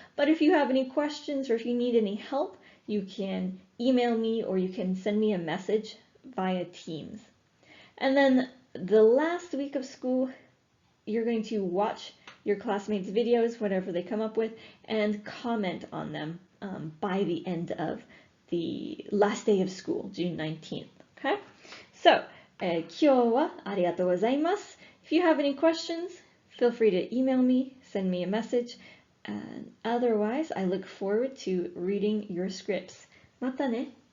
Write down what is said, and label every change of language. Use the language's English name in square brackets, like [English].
[English] But if you have any questions or if you need any help, you can email me or you can send me a message via Teams. And then the last week of school, you're going to watch your classmates' videos, whatever they come up with, and comment on them by the end of the last day of school, June 19th. Okay? [Japanese] So, 今日はありがとうございます. [English] If you have any questions, feel free to email me, send me a message, and otherwise, I look forward to reading your scripts. [Japanese] またね.